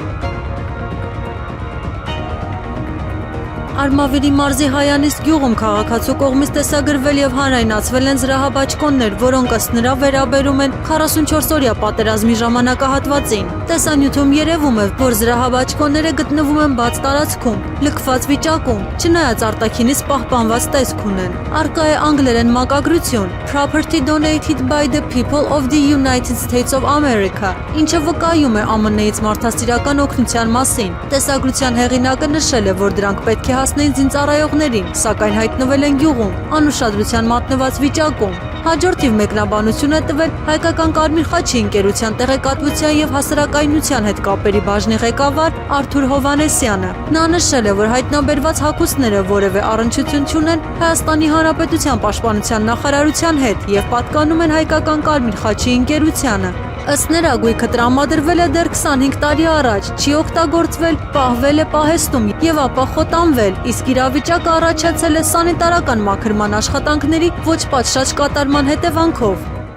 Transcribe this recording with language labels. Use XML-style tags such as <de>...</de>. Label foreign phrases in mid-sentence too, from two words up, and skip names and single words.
<hy>Արմավիրի մարզի Հայանիստ գյուղում քաղաքացու կողմից տեսագրվել եւ հանրայնացվել են զրահաբաճկոններ, որոնք ըստ նրա վերաբերում են 44-օրյա պատերազմի ժամանակահատվածին։ Տեսանյութում երևում է, որ զրահաբաճկոնները գտնվում են բաց տարածքում, լքված վիճակում, չնայած արտաքինից պահպանված տեսք ունեն։ Առկա է անգլերեն մակագրություն</hy> <en>Property donated by the people of the United States of America,</en> <hy>ինչը վկայում է ԱՄՆ-ից մարդասիրական օգնության մասին։ Տեսագրության հեղինակը նշել է, որ դրանք պետք է հասնեին զինծառայողներին, սակայն հայտնվել են գյուղում, անուշադրության մատնված վիճակում։ Հաջորդիվ մեկնաբանություն է տվել Հայկական Կարմիր խաչի ընկերության տեղեկատվության եւ հասարակայնության հետ կապերի բաժնի ղեկավար Արթուր Հովանեսյանը։ Նա նշել է, որ հայտնաբերված հագուստները որևէ առնչություն չունեն Հայաստանի Հանրապետության պաշտպանության նախարարության հետ եւ պատկանում են Հայկական Կարմիր խաչի ընկերությանը։ Ըստ նրա գույքը տրամադրվել է դեռ 25 տարի առաջ, չի օգտագործվել, պահվել է պահեստում եւ ապա խոտանվել, իսկ իրավիճակը առաջացել է սանիտարական մաքրման աշխատանքների ոչ պատշաճ կատարման հետևանքով։</hy>